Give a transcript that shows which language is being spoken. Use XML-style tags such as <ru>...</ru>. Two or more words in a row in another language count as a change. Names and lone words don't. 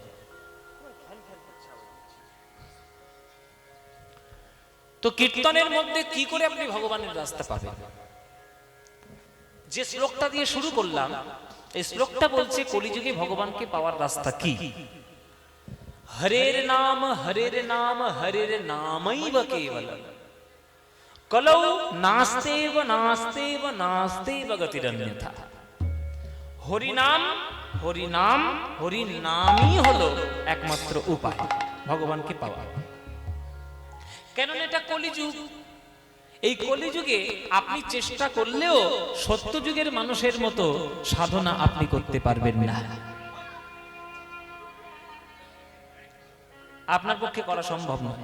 <bn>তো কীর্তনের মধ্যে কি করে আপনি ভগবানের রাস্তা পাবেন? যে শ্লোকটা দিয়ে শুরু করলাম, এই শ্লোকটা বলছে কলিযুগে ভগবানকে পাওয়ার রাস্তা কি।</bn> <sa>হরের নাম হরের নাম হরের নামৈব কেবলম কলৌ নাস্তেব নাস্তেব নাস্তেব গতিরন্যথা।</sa> <bn>হরিনাম হরিনাম হরিনামই হলো একমাত্র উপায় ভগবানকে পাওয়া। কেননা এটা কলিযুগ। এই কলিযুগে আপনি চেষ্টা করলেও সত্যযুগের মানুষের মতো সাধনা আপনি করতে পারবেন না, আপনার পক্ষে করা সম্ভব নয়।</bn>